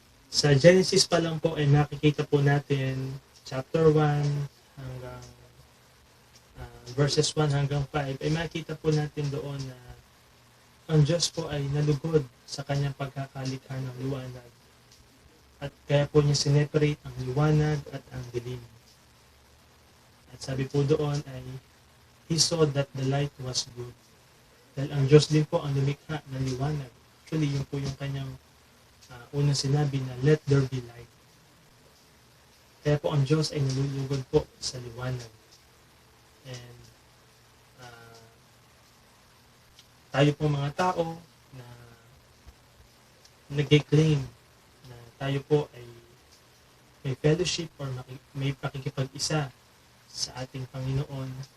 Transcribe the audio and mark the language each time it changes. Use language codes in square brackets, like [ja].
[tl] Sa Genesis pa lang po ay nakikita po natin chapter 1 hanggang verses 1 hanggang 5 ay makita po natin doon na ang Diyos po ay nalugod sa kanyang pagkakalikha ng liwanag. At kaya po niya sineparate ang liwanag at ang dilim. At sabi po doon ay [en] He saw that the light was good. [tl] Dahil ang Diyos din po ang lumikha ng liwanag. Actually, yun po yung kanyang unang sinabi na [en] let there be light. [tl] Kaya po ang Diyos ay nalulugod po sa liwanag. And tayo po mga tao na nag-claim na tayo po ay may fellowship or may pakikipag-isa sa ating Panginoon.